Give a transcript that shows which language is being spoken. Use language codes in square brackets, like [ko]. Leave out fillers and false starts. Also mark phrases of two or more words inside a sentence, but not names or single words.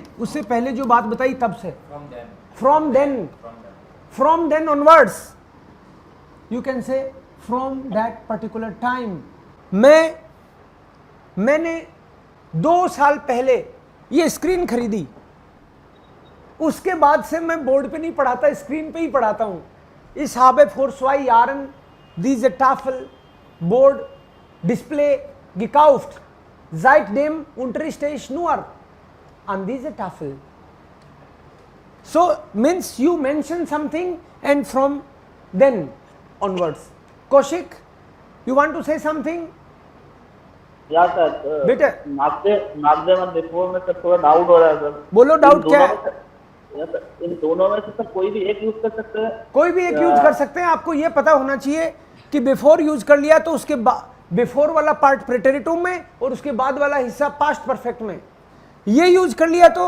[hi] उससे पहले जो बात बताई तब से। [en] from then onwards, you can say from that particular time. [hi] मैंने 2 साल पहले ये स्क्रीन खरीदी, उसके बाद से मैं बोर्ड पे नहीं पढ़ाता, स्क्रीन पे ही पढ़ाता हूं। [de] इस habe vor 2 Jahren diese Tafel Board Display gekauft. Seitdem unterrichte ich nur an dieser Tafel. [en] So means you mention something and from then onwards. Kaushik, you want to say something? [hi] या सर बेटे नाकदेम और बिफोर में सर थोड़ा डाउट हो रहा है सर। बोलो, डाउट क्या है? [en] yes sir, [hi] इन दोनों में से सर कोई भी एक यूज कर सकते हैं? कोई भी एक यूज कर सकते हैं। आपको ये पता होना चाहिए कि बिफोर यूज कर लिया तो उसके बिफोर वाला पार्ट प्रेटेरिटुम में और उसके बाद वाला हिस्सा [en] past perfect [hi] में, ये यूज कर लिया तो